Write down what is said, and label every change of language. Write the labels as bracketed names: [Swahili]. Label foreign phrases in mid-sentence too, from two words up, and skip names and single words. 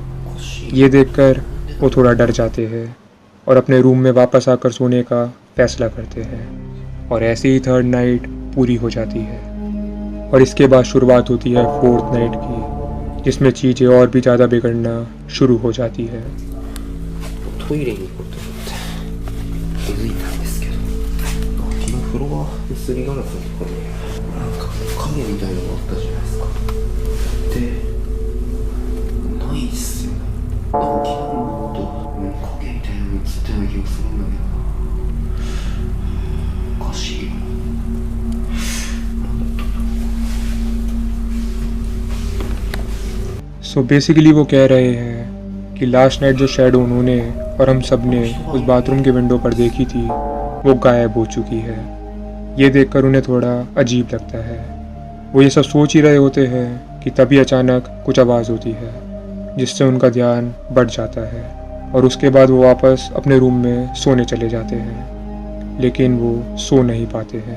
[Hindi] ये देखकर वो थोड़ा डर जाते हैं और अपने रूम में वापस आकर सोने का फैसला करते हैं और ऐसे ही 3rd नाइट पूरी हो जाती है और इसके बाद शुरुआत होती है 4th नाइट की, जिसमें चीज़ें और भी ज़्यादा बिगड़ना शुरू हो जाती है। [Japanese] トイレに行こうと思って気づいたんですけど、昨日フロアのすりガラスのところになんか影みたいなのがあったじゃないですか。で、ないっすよね。なんか昨日もっと影みたいなの映ったような気がするんだけどな。おかしいよな。なんだったんだろう。 [Hindi] सो बेसिकली वो कह रहे हैं कि [English] last night [Hindi] जो शैडो उन्होंने और हम सब ने उस बाथरूम के विंडो पर देखी थी वो गायब हो चुकी है। ये देखकर उन्हें थोड़ा अजीब लगता है। वो ये सब सोच ही रहे होते हैं कि तभी अचानक कुछ आवाज़ होती है, जिससे उनका ध्यान बढ़ जाता है और उसके बाद वो वापस अपने रूम में सोने चले जाते हैं, लेकिन वो सो नहीं पाते हैं।